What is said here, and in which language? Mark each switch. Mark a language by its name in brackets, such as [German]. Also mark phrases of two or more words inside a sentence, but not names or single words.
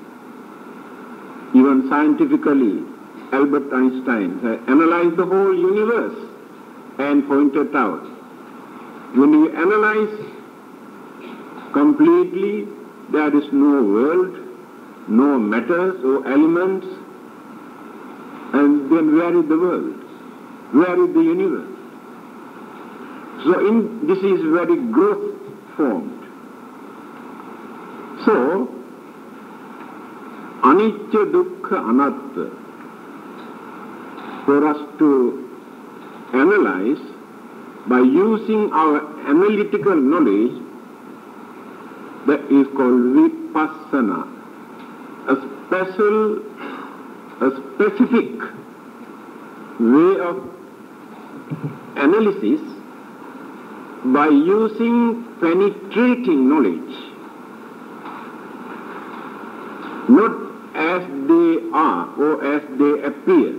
[English] Even scientifically, Albert Einstein analyzed the whole universe and pointed out, when you analyze completely, there is no world, no matters or elements, and then where is the world? Where is the universe? So this is very growth formed. So, [Pali] anicca, dukkha, anatta, [English] for us to analyze by using our analytical knowledge, that is called Vipassana, a specific way of analysis by using penetrating knowledge, not as they are or as they appear.